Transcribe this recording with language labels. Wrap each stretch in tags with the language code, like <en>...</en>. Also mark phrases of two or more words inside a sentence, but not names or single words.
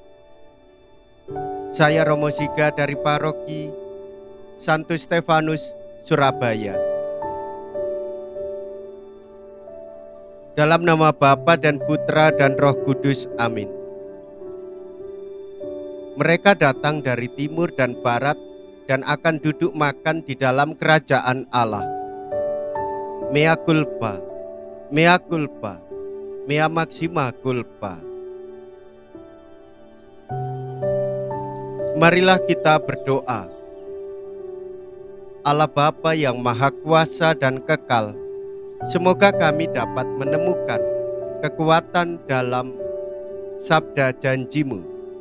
<id>Saya Romo Siga dari Paroki Santo Stefanus, Surabaya. Dalam nama Bapa dan Putra dan Roh Kudus, amin. Mereka datang dari timur dan barat dan akan duduk makan di dalam kerajaan Allah.</id> <la>Mea culpa, mea culpa, mea maxima culpa.</la> <id>Marilah kita berdoa. Allah Bapa yang Maha Kuasa dan Kekal, semoga kami dapat menemukan kekuatan dalam sabda janji-Mu.</id>